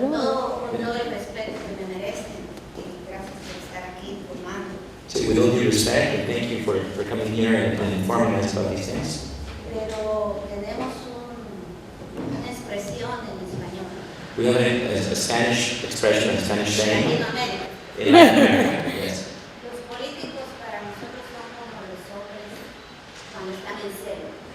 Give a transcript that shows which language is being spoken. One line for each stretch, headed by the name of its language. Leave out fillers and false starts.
Spanish: Con todo el respeto que me merecen, gracias por estar aquí informando.
English: So with all due respect, and thank you for coming here and informing us about these things.
Spanish: Pero tenemos una expresión en español.
English: We have a Spanish expression, a Spanish
Spanish: En
English: saying.
Spanish: Latinoamérica.
English: In Latin America, yes.
Spanish: Los políticos para nosotros son como los hombres cuando están en celo.